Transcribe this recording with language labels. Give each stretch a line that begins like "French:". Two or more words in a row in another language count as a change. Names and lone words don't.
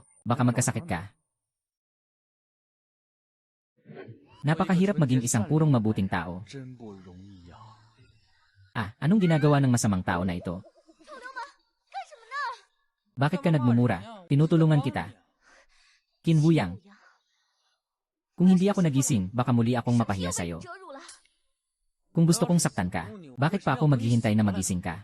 Filipino: Baka magkasakit ka. Napakahirap maging isang purong mabuting tao.
Chinese: 真不容易呀。
Filipino: Ah, anong ginagawa ng masamang tao na ito? Bakit ka nagmumura? Tinutulungan kita. Kinwuyang, kung hindi ako nagising, baka muli akong mapahiya sa'yo.
Chinese: 遮住了。
Filipino: Kung gusto kong saktan ka, bakit pa ako maghihintay na magising ka?